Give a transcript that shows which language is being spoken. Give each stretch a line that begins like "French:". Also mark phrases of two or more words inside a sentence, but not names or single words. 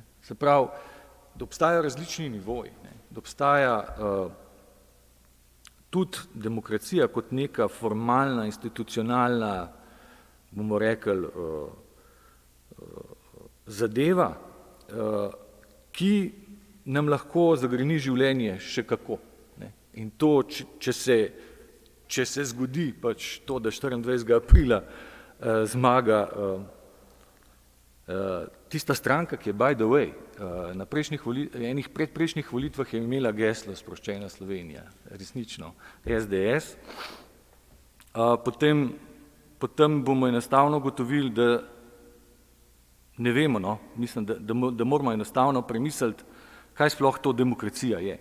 Slovenian: Se pravi, da obstajajo različni nivoji, ne? Da obstaja tudi demokracija kot neka formalna, institucionalna, bomo rekli, zadeva, ki nam lahko zagreni življenje še kako. Ne? In to, če se zgodi pač to, da 24. aprila zmaga tista stranka, ki je
English: by the way
Slovenian: na enih predprejšnjih volitvah je imela geslo Sproščena Slovenija, resnično, SDS, potem bomo enostavno ugotovili, da ne vemo, no, mislim, da moramo enostavno premisliti, kaj sploh to demokracija je.